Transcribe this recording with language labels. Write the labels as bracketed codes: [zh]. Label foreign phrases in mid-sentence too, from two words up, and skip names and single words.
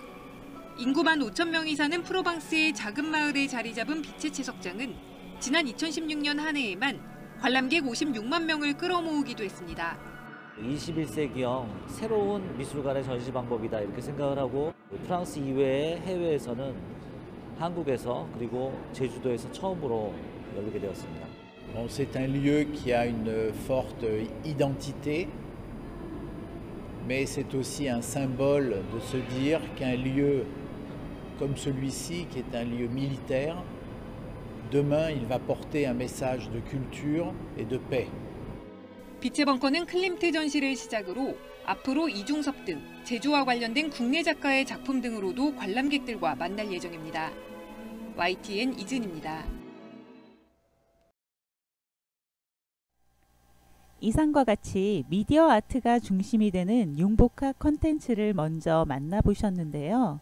[ko] 인구만 5천 명이 사는 프로방스의 작은 마을에 자리 잡은 빛의 채석장은 지난 2016년 한 해에만 관람객 56만 명을 끌어모으기도 했습니다. 21세기형 새로운 미술관의 전시 방법이다 이렇게 생각을 하고 프랑스 이외의 해외에서는 한국에서 그리고 제주도에서 처음으로 열리게 되었습니다. [fr] C'est un lieu qui a une forte identité, mais c'est aussi un symbole de se dire qu'un lieu comme celui-ci, qui est un lieu militaire, demain il va porter un message de culture et de paix. [ko] 빛의 벙커는 클림트 전시를 시작으로 앞으로 이중섭 등 제주와 관련된 국내 작가의 작품 등으로도 관람객들과 만날 예정입니다. YTN 이진입니다. 이상과 같이 미디어 아트가 중심이 되는 융복합 콘텐츠를 먼저 만나보셨는데요.